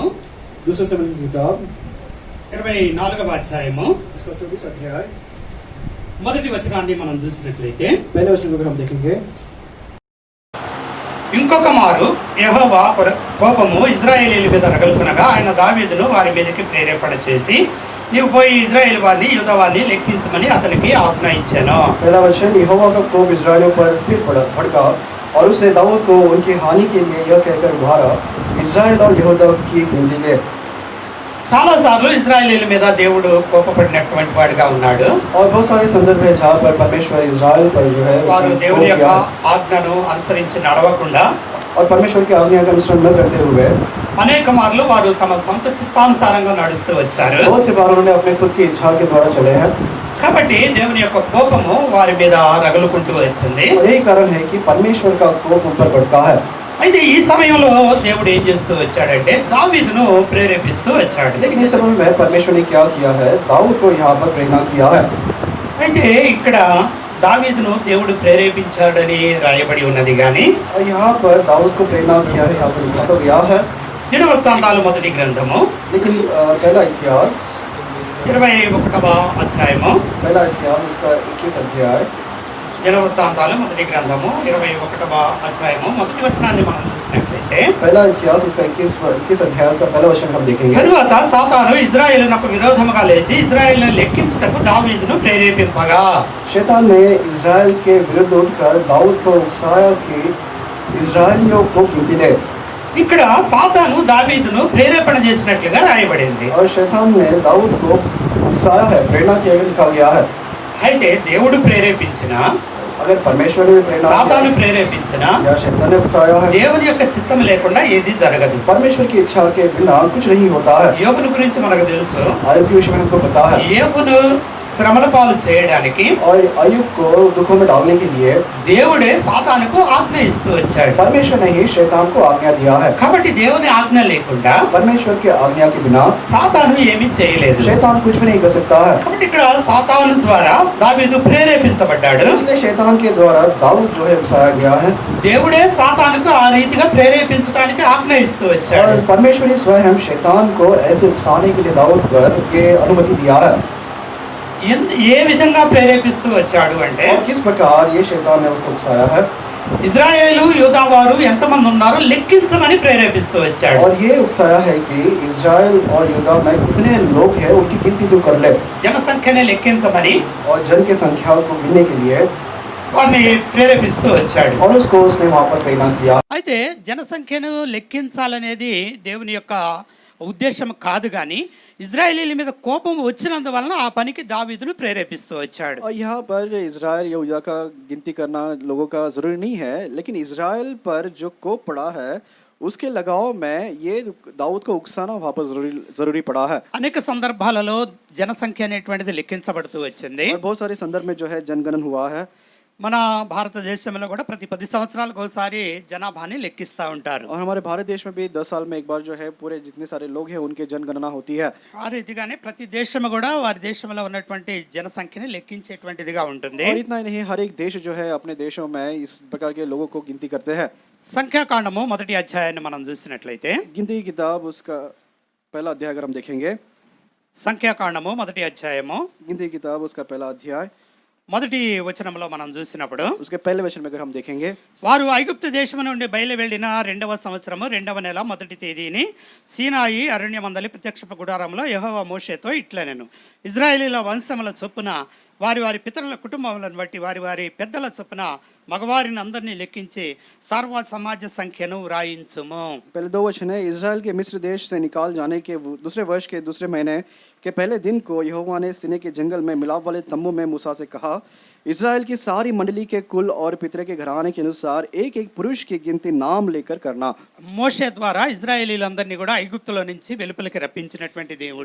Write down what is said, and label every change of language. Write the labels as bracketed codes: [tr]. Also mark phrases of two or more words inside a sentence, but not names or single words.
[hi] दूसरा समूएल की किताब [te] 24వ అధ్యాయము [hi] उसका 24 अध्याय [te] మొదటి వచనాన్ని మనం చూసినట్లయితే [hi] पहले वचन को हम देखेंगे. [te] ఇంకొక మారు యెహోవా కోపము ఇశ్రాయేలీయుల మీద రగులుకొనగా ఆయన దావీదును వారి మీదకి ప్రేరేపణ చేసి నీవు పోయి ఇశ్రాయేల్ వారిని యూదా వారిని లెక్కించమని అతనికి ఆజ్ఞ ఇచ్చాను. [hi] पहला वचन यहोवा का कोप इस्राएलियों पर फिर भड़का और उसने दाऊद को उनकी हानि के लिए यह कहकर उभारा, इस्राएल और यहूदा की गिनती ले. [te] చాలా సార్లు ఇశ్రాయేలీయుల మీద దేవుడు కోపపడినటువంటి వాడిగా ఉన్నాడు. [hi] और बहुत सारे संदर्भ है जहाँ पर परमेश्वर इस्राएल पर जो है [te] వారు దేవుని యొక్క ఆజ్ఞను అనుసరించి నడవకుండా [hi] और परमेश्वर की आज्ञा का अनुसरण न करते हुए [te] అనేక మార్లు వారు తమ సొంత చిత్తానుసారంగా నడుస్తూ వచ్చారు. [hi] बहुत से बार उन्होंने अपने खुद की इच्छा के द्वारा चले हैं. [te] కాబట్టి దేవుని యొక్క కోపము వారి మీద రగులుకుంటూ వచ్చింది. [hi] और यही कारण है कि परमेश्वर का कोप उन पर भड़का है. [te] అయితే ఈ సమయంలో దేవుడు ఏం చేస్తూ వచ్చాడంటే దావీదును ప్రేరేపిస్తూ వచ్చాడు. [hi] लेकिन इस समय में परमेश्वर ने क्या किया है, दाऊद को यहाँ पर प्रेरणा किया है. [te] అయితే ఇక్కడ దావీదును దేవుడు ప్రేరేపించాడని రాయబడి ఉన్నది కానీ [hi] और यहाँ पर दाऊद को प्रेरणा किया है, यहाँ पर लिखा तो गया है. [te] దినవృత్తాంతాలు మొదటి గ్రంథము [hi] लेकिन पहला इतिहास [te] 21వ అధ్యాయము [hi] पहला इतिहास उसका 21 अध्याय [te] దినవృత్తాంతాలు మొదటి గ్రంథము 21వ అధ్యాయము మొదటి వచనాన్ని మనం చూసినట్లయితే [hi] पहला इतिहास उसका 21 अध्याय उसका पहला वचन हम देखेंगे. [te] తరువాత సాతాను ఇశ్రాయేలునకు విరోధముగా లేచి ఇశ్రాయేలును లెక్కించుటకు దావీదును ప్రేరేపింపగా [hi] शैतान ने इस्राएल के विरुद्ध उठकर दाऊद को उकसाया कि इस्राएलियों को गिनती ले. [te] ఇక్కడ సాతాను దావీదును ప్రేరేపణ చేసినట్లుగా రాయబడింది. [hi] और शैतान ने दाऊद को उकसाया है, प्रेरणा किया लिखा गया है. [te] అయితే దేవుడు ప్రేరేపించిన [hi] अगर परमेश्वर ने प्रेरणा [te] సాతాను ప్రేరేపించిన [hi] या शैतान ने उकसाया है, [te] దేవుని యొక్క చిత్తం లేకుండా ఏది జరగదు. [hi] परमेश्वर की इच्छा के बिना कुछ नहीं होता है. [te] యోబును గురించి మనకు తెలుసు. [hi] आयुब के विषय में हमको पता है. [te] యోబును శ్రమల పాలు చేయడానికి [hi] और आयुब को दुखों में डालने के लिए [te] దేవుడే సాతానుకు ఆజ్ఞ ఇస్తూ వచ్చాడు. [hi] परमेश्वर ने ही शैतान को आज्ञा दिया है. [te] కాబట్టి దేవుని ఆజ్ఞ లేకుండా [hi] परमेश्वर की आज्ञा के बिना [te] సాతాను ఏమీ చేయలేదు. [hi] शैतान कुछ भी नहीं कर सकता है. [te] కాబట్టి ఇక్కడ సాతాను ద్వారా దావీదు ప్రేరేపించబడ్డాడు. [hi] इसलिए शैतान के द्वारा दाऊद जो है उकसाया गया है. [te] దేవుడే సాతానుకు ఆ రీతిగా ప్రేరేపించడానికి ఆజ్ఞ ఇస్తూ వచ్చాడు. [hi] और परमेश्वर ने स्वयं शैतान को ऐसे उकसाने के लिए दाऊद पर ये अनुमति दिया है. [te] ఏ విధంగా ప్రేరేపిస్తూ వచ్చాడు అంటే [hi] और किस प्रकार ये शैतान ने उसको उकसाया है। [te] ఇజ్రాయేలు యూదా వారు ఎంతమంది ఉన్నారో లెక్కించమని ప్రేరేపిస్తూ వచ్చాడు. [hi] और ये उकसाया है कि इजराइल और यूदा में कितने लोग हैं उनकी गिनती तू कर ले, [te] జనసంఖ్యని లెక్కించమని [hi] और जन के संख्या को गिनने के लिए [te] వారిని ప్రేరేపిస్తూ వచ్చాడు. [hi] और उसको उसने वहाँ पर प्रेरणा किया। [te] అయితే జనసంఖ్యను లెక్కించాలనేది దేవుని యొక్క ఉద్దేశం కాదు, కానీ ఇజ్రాయేలీల మీద కోపం వచ్చినందువలన ఆ పనికి దావీదును ప్రేరేపిస్తూ వచ్చాడు. [hi] और यहाँ पर इजराइल या यहूदा का गिनती करना लोगों का ज़रूरी नहीं है, लेकिन इजराइल पर जो कोप पड़ा है उसके लगाव में ये दाऊद को उकसाना वहाँ पर ज़रूरी पड़ा है। [te] అనేక సందర్భాలలో జనసంఖ్య అనేటువంటిది లెక్కించబడుతూ వచ్చింది. [hi] और बहुत सारे संदर्भ में जो है जनगणन हुआ है। [te] మన భారతదేశంలో కూడా ప్రతి 10 సంవత్సరాలకు ఒకసారి జనాభాని లెక్కిస్తూ ఉంటారు. [hi] और हमारे भारत देश में भी 10 साल में एक बार जो है पूरे जितने सारे लोग हैं उनके जनगणना होती है। [te] ఆ రీతిగానే ప్రతి దేశం కూడా వారి దేశంలో ఉన్నటువంటి జనసంఖ్యని లెక్కించేటువంటిదిగా ఉంటుంది. [hi] और इतना ही नहीं, हर एक देश जो है अपने देशों में इस प्रकार के लोगों को गिनती करते हैं। [te] సంఖ్యాకాండము 1వ అధ్యాయాన్ని మనం చూసినట్లయితే, [hi] गिनती की किताब उसका पहला अध्याय अगर हम देखेंगे, [te] సంఖ్యాకాండము 1వ అధ్యాయము [hi] गिनती की किताब उसका पहला अध्याय [te] 1వ వచనంలో మనం చూసినప్పుడు, [hi] उसके पहले वचन में अगर हम देखेंगे, [te] వారు ఐగుప్తు దేశం నుండి బయలు వెళ్ళిన 2వ సంవత్సరము 2వ నెల 1వ తేదీని సీనాయి అరణ్యమందలి ప్రత్యక్ష గుడారంలో యెహోవా మోషేతో ఇట్లనెను, ఇజ్రాయేలీల వంశముల చొప్పున వారి వారి పితరుల కుటుంబములను బట్టి వారి వారి పెద్దల చొప్పున మగవారిని అందరినీ లెక్కించి సర్వ సమాజ సంఖ్యను వ్రాయించుము. [hi] पहले 2 वचन है। इजराइल के मिस्र देश से निकाल जाने के दूसरे वर्ष के दूसरे महीने के पहले दिन को यहोवा ने सीनै के जंगल में मिलाप वाले तम्बू में मूसा से कहा, इजराइल की सारी मंडली के कुल और पितरे के घराने के अनुसार एक एक पुरुष की गिनती नाम लेकर करना। [te] మోషే ద్వారా ఇజ్రాయేలీలందరినీ కూడా ఐగుప్తులో నుంచి వెలుపలికి రప్పించినటువంటి దేవుడు,